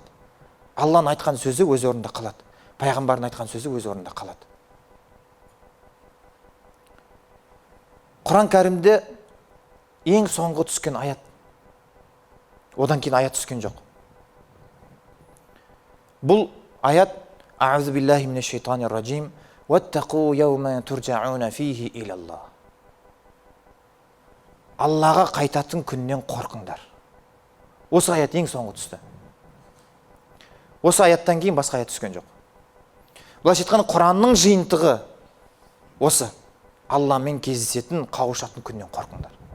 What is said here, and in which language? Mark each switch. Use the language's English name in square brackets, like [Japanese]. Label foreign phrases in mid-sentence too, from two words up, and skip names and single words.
[Kazakh] Алланың айтқан сөзі өз орнында қалады. Пайғамбардың айтқан сөзі өз орнында қалады. Құран кәрімде ең соңғы түскен аят. Одан кейін аят түскен жоқ. Бұл аят [Arabic] أعوذ بالله من الشيطان الرجيم واتقوا يوما ترجعون فيه إلى الله. [Kazakh] Аллаға қайтатын күннен қорқыңдар. Осы аят ең соңғы түсті. Осы аяттан кейін басқа аят түскен жоқ. Бұлайша айтқанда Құранның жиынтығы осы. Алламен кездесетін, қауышатын күннен қорқыңдар.